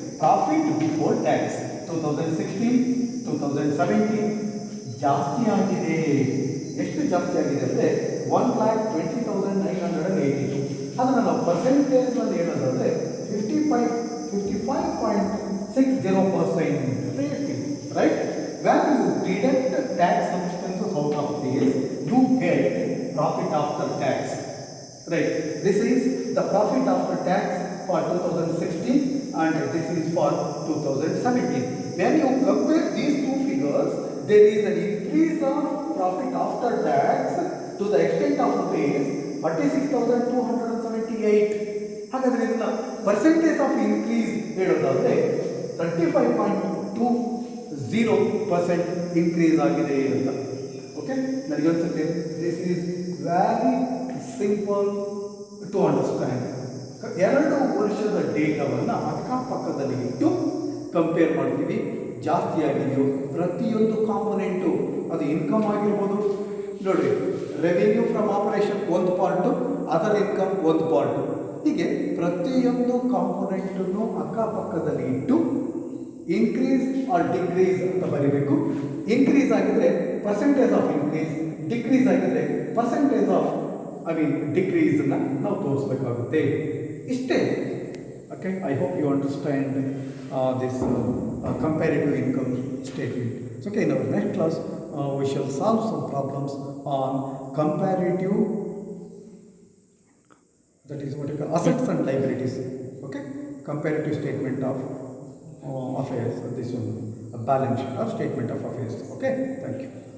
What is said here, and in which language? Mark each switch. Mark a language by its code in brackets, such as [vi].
[kn] Profit before tax 2016, 2017 ಜಾಸ್ತಿ ಆಗಿದೆ. ಎಷ್ಟು ಜಾಸ್ತಿ ಆಗಿದೆ ಅಂದರೆ 1,20,982. ಅದನ್ನು ನಾವು ಪರ್ಸೆಂಟೇಜ್ನಲ್ಲಿ ಹೇಳೋದಾದರೆ 55.60% ಅಂತ ಹೇಳ್ತೀವಿ. Right? [en] When you deduct tax expenses out of this, you get profit after tax. Right? This is the profit after tax for 2016 and this is for 2017. When you compare these two figures, there is an increase of profit after tax to the extent of rupees 46,278. [kn] ಹಾಗಾದರೆ ಇದನ್ನ percentage of increase ಹೇಳೋದಾದರೆ 35.20% increase ಆಗಿದೆ ಅಂತ. Okay, ನನಗೆ ಅನ್ಸುತ್ತೆ [en] This is very simple to understand. [kn] 2 ವರ್ಷದ ಡೇಟಾವನ್ನು ಅಕ್ಕಪಕ್ಕದಲ್ಲಿ ಇಟ್ಟು ಕಂಪೇರ್ ಮಾಡ್ತೀವಿ. ಜಾಸ್ತಿ ಆಗಿದೆಯೋ ಪ್ರತಿಯೊಂದು ಕಾಂಪೊನೆಂಟು, ಅದು ಇನ್ಕಮ್ ಆಗಿರ್ಬೋದು, ನೋಡಿರಿ ರೆವಿನ್ಯೂ ಫ್ರಮ್ ಆಪರೇಷನ್ ಒಂದು ಪಾರ್ಟು, ಅದರ್ ಇನ್ಕಮ್ ಒಂದು ಪಾರ್ಟು, ಹೀಗೆ ಪ್ರತಿಯೊಂದು ಕಾಂಪೊನೆಂಟನ್ನು ಅಕ್ಕಪಕ್ಕದಲ್ಲಿ ಇಟ್ಟು ಇನ್ಕ್ರೀಸ್ ಆರ್ ಡಿಕ್ರೀಸ್ ಅಂತ ಬರೀಬೇಕು. ಇನ್ಕ್ರೀಸ್ ಆಗಿದ್ರೆ ಪರ್ಸೆಂಟೇಜ್ ಆಫ್ ಇನ್ಕ್ರೀಸ್, ಡಿಕ್ರೀಸ್ ಆಗಿದ್ರೆ ಪರ್ಸೆಂಟೇಜ್ ಆಫ್ ಡಿಕ್ರೀಸನ್ನು ನಾವು ತೋರಿಸ್ಬೇಕಾಗುತ್ತೆ. ಇಷ್ಟೇ. [en] Okay, I hope you understand this comparative income statement. So, okay, in our next class we shall solve some problems on comparative, that is what you call assets and liabilities. Okay, comparative statement of affairs, this one, a balance sheet or statement of affairs. Okay, thank you.